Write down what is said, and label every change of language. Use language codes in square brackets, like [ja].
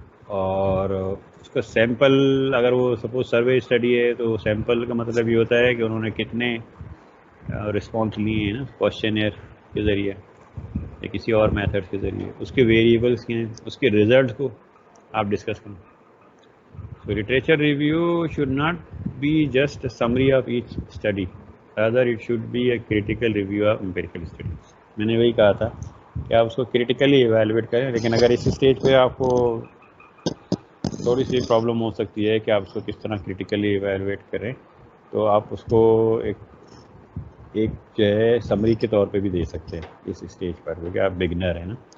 [ur] اور اس کا سیمپل اگر وہ سپوز سروے اسٹڈی ہے تو سیمپل کا مطلب یہ ہوتا ہے کہ انہوں نے کتنے رسپانس لیے ہیں نا, کوشچنیئر کے ذریعے یا کسی اور میتھڈ کے ذریعے, اس کے ویریبلس کیا ہیں, اس کے ریزلٹ کو آپ ڈسکس کریں. [en] So literature review should not be just a summary of each study, rather it should be a critical review of empirical studies. [ur] میں نے وہی کہا تھا کہ آپ اس کو کریٹیکلی ایویلویٹ کریں, لیکن اگر اس اسٹیج پہ آپ کو تھوڑی سی پرابلم ہو سکتی ہے کہ آپ اس کو کس طرح کریٹیکلی ایویلویٹ کریں. تو آپ اس کو ایک جو ہے سمری کے طور پہ بھی دے سکتے ہیں اس اسٹیج پر, کیونکہ آپ بگنر ہیں نا.